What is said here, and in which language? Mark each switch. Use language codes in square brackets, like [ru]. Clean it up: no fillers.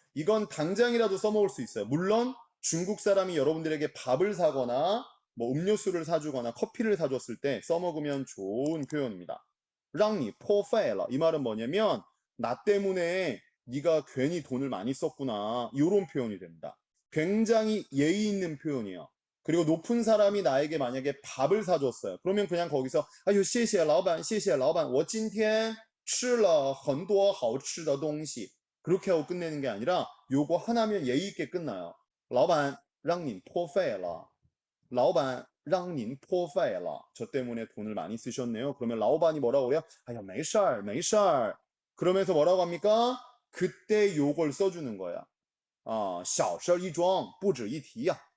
[ko] 이건 당장이라도 써먹을 수 있어요. 물론 중국 사람이 여러분들에게 밥을 사거나 뭐 음료수를 사주거나 커피를 사줬을 때 써먹으면 좋은 표현입니다. [zh] 让你 破费了. [ko] 이 말은 뭐냐면 나 때문에 네가 괜히 돈을 많이 썼구나. 이런 표현이 됩니다. 굉장히 예의 있는 표현이에요. 그리고 높은 사람이 나에게 만약에 밥을 사줬어요. 그러면 그냥 거기서 아유, [zh] 谢谢老板,谢谢老板,我今天吃了很多好吃的东西. [ko] 그렇게 하고 끝내는 게 아니라 요거 하나면 예의 있게 끝나요. [zh] 老板让你破费了.老板让您破费了. [ko] 저 때문에 돈을 많이 쓰셨네요. 그러면 라오반이 뭐라고 그래요? [zh] 아야, 没事儿,没事儿. [ko] 그러면서 뭐라고 합니까? 그때 요걸 써주는 거야. [zh] 小事一桩不止一提呀.